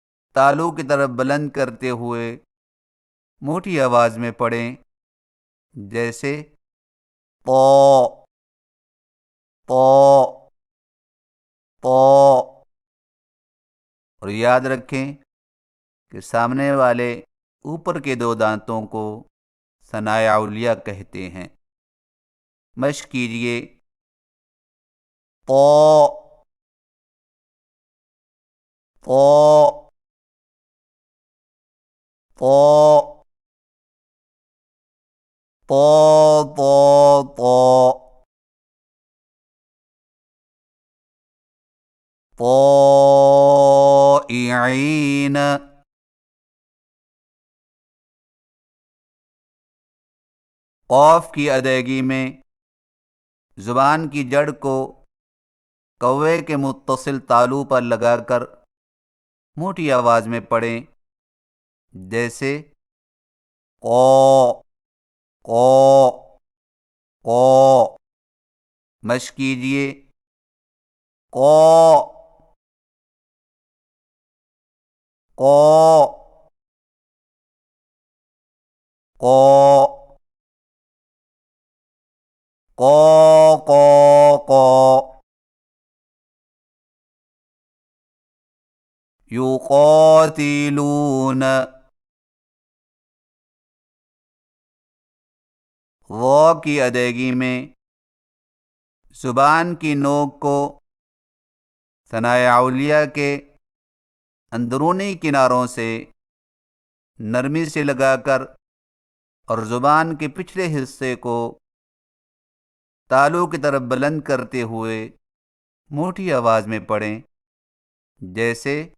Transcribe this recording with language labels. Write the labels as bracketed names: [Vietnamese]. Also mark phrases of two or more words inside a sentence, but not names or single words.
[Urdu] تالو کی طرف بلند کرتے ہوئے موٹی آواز میں پڑھیں، جیسے پو پو پو۔ اور یاد رکھیں کہ سامنے والے اوپر کے دو دانتوں کو ثنائے علیہ کہتے ہیں۔ مشق کیجیے، پو پو پو پو پو پو پوئعین۔ قوف کی ادائیگی میں زبان کی جڑ کو کوے کے متصل تالو پر لگا کر موٹی آواز میں پڑھیں، جیسے قو قو قو۔ مشق کیجیے، قو قو قو قو قو قو۔ یقاتلون، واو کی ادائیگی میں زبان کی نوک کو ثنائے علیہ کے اندرونی کناروں سے نرمی سے لگا کر اور زبان کے پچھلے حصے کو تالو کی طرف بلند کرتے ہوئے موٹی آواز میں پڑھیں، جیسے